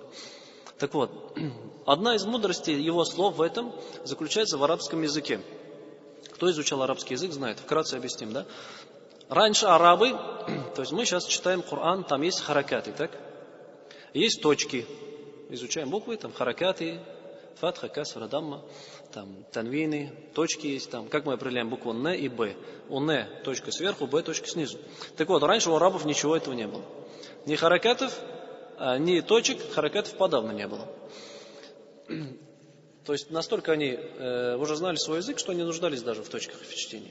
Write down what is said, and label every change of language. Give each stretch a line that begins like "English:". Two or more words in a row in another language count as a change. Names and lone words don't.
Russian: Так вот, одна из мудростей его слов в этом заключается в арабском языке. Кто изучал арабский язык, знает. Вкратце объясним, да? Раньше арабы, то есть мы сейчас читаем Коран, там есть харакаты, так? Есть точки. Изучаем буквы, там харакаты, фатха, касра, дамма, там танвины, точки есть там. Как мы определяем букву Н и Б? У Н точка сверху, Б точка снизу. Так вот, раньше у арабов ничего этого не было. Ни харакатов, ни точек, харакатов подавно не было. То есть настолько они уже знали свой язык, что не нуждались даже в точках в чтении.